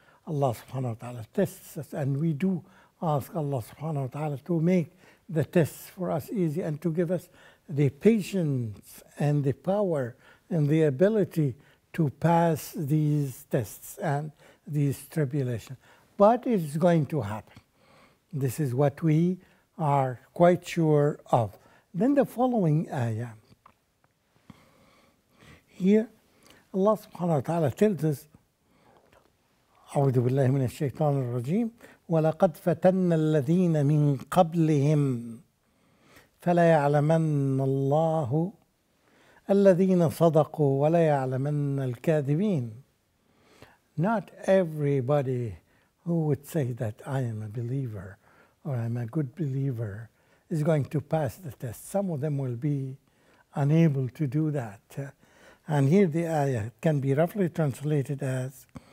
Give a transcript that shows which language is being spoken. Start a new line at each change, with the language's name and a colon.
English: Allah subhanahu wa ta'ala tests us, and we do ask Allah subhanahu wa ta'ala to make the tests for us easy and to give us the patience and the power and the ability to pass these tests and these tribulations. But it's going to happen. This is what we are quite sure of. Then the following ayah. Here, Allah subhanahu wa ta'ala tells us,
Arabic: أعوذ بالله من الشيطان الرجيم ولقد فتنا الذين من قبلهم فلا يعلمن الله الذين صدقوا ولا يعلمن الكاذبين.
English: Not everybody who would say that I am a believer or I'm a good believer is going to pass the test. Some of them will be unable to do that. And here the ayah can be roughly translated as,